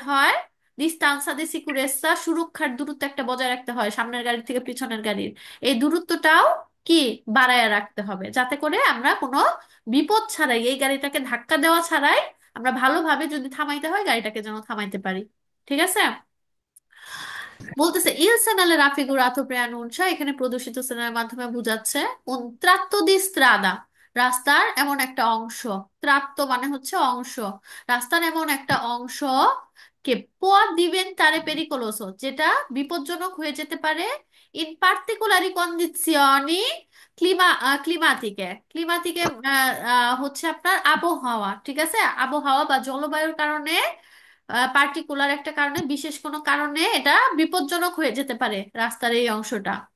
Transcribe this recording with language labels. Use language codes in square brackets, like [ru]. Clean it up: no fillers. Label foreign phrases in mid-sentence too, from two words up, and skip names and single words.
[bn] রাখতে হয়, [it] distanza di sicurezza, [bn] সুরক্ষার দূরত্ব একটা বজায় রাখতে হয় সামনের গাড়ি থেকে পিছনের গাড়ির, এই দূরত্বটাও কি বাড়ায় রাখতে হবে, যাতে করে আমরা কোনো বিপদ ছাড়াই, এই গাড়িটাকে ধাক্কা দেওয়া ছাড়াই আমরা ভালোভাবে যদি থামাইতে হয় গাড়িটাকে যেন থামাইতে পারি। ঠিক আছে? বলতেছে [it] il segnale raffigurato preannuncia, [bn] এখানে প্রদর্শিত সেনার মাধ্যমে বোঝাচ্ছে [it] un tratto di strada, [bn] রাস্তার এমন একটা অংশ, ত্রাত্ত মানে হচ্ছে অংশ, রাস্তার এমন একটা অংশ [it] che può diventare pericoloso, [bn] যেটা বিপজ্জনক হয়ে যেতে পারে [it] in particolari condizioni climatiche, [bn] ক্লিমাটিকে হচ্ছে আপনার আবহাওয়া, ঠিক আছে, আবহাওয়া বা জলবায়ুর কারণে, পার্টিকুলার একটা কারণে, বিশেষ কোনো কারণে এটা বিপজ্জনক হয়ে যেতে পারে রাস্তার এই অংশটা।